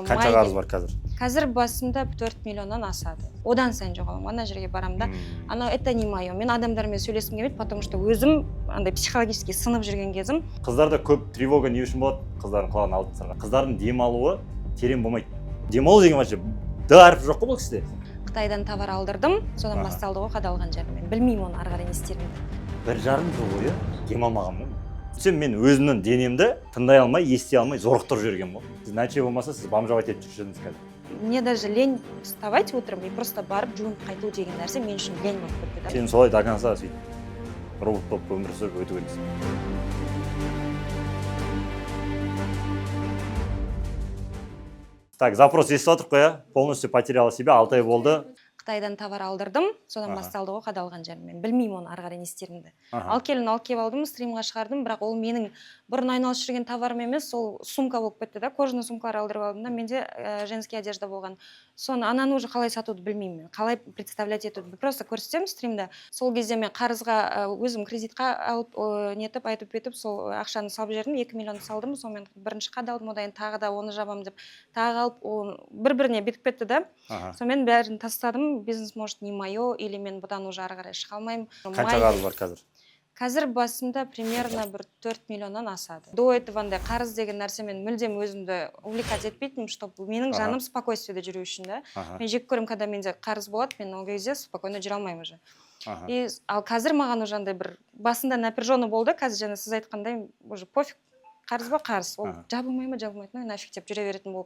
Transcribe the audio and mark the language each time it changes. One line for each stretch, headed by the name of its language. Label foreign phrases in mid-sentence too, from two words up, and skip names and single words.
Kazakh: Қанша қарыз бар қазір? Қазір басымда 4 миллионнан асады. Одан сайын жоғаламын. Ана жерге барамын да. Анау
Russian: это не мое.
Kazakh: Мен адамдармен сөйлескім келмейді,
Russian: потому что
Kazakh: өзім андай психологически сынып жүрген кезім. Қыздарда көп тревога не үшін болады? Қыздардың құлағына алтын сырға. Қыздардың демалуы терең болмайды. Демалу деген вообще д әрпі жоқ қой бұл кісіде. Қытайдан товар алдырдым, содан басталды ғой қадалған жерім. Мен білмеймін оны ары қарай не істерімді. 1,5 жыл бойы демалмағанмын. Мен өзімнің денемді тыңдай алмай, ести алмай зорықтырып жүрген ғой. Сіз нәтиже болмаса, сіз бомжовать етіп жүрсеңіз қазір.
Russian: Мне даже лень вставать утром и просто
Kazakh: барып жуынып қайту деген нәрсе мен үшін лень болып кетті. Сен солай
Russian: до конца
Kazakh: сөйтіп робот болып өмір сүріп өту керексің. Так, запрос естіп отырық қой,
Russian: полностью потеряла себя, 6
Kazakh: ай болды. Қытайдан товар алдырдым, содан басталды ғой қадалған жерім. Мен білмеймін оны ары қарай не істерімді. Алып келіп алдым, стримға шығардым, бірақ ол менің бұрын айналысып жүрген товарым емес, сол сумка болып кетті да, кожаный сумкалар алдырып алдым да, менде
Russian: женский одежда
Kazakh: болған. Соны ананы уже қалай сатуды білмеймін, қалай представлять етуді. Просто көрсетемін стримда. Сол кезде мен қарызға өзім кредитқа алып нетіп, айтып, сол ақшаны салып жердім, 2 миллион салдым, сонымен бірінші қадалдым, одан тағы да оны жабам деп, тағы алып бір-біріне бетіп кетті да. Сонымен бәрін тастадым.
Russian: Бизнес может не мое, или
Kazakh: мен бұдан уже ары қарай шыға алмаймын. Қанша қарыз бар қазір? Қазір басымда примерно бір 4 миллионнан асады.
Russian: До этого
Kazakh: қарыз деген нәрсе мен мүлдем өзімді увлекать етпейтінмін, чтобы менің жаным спокойствиеде жүру үшін да. Мен жек көремін, когда менде қарыз болады, мен ол кезде спокойно жүре алмаймын уже. Ал қазір маған уже андай бір басында напряженно болды, қазір жаңа сіз айтқандай
Russian: уже пофиг.
Kazakh: Қарыз ба қарыз, ол жабылмай ма жабылмайды, нафиг деп жүре беретін болып.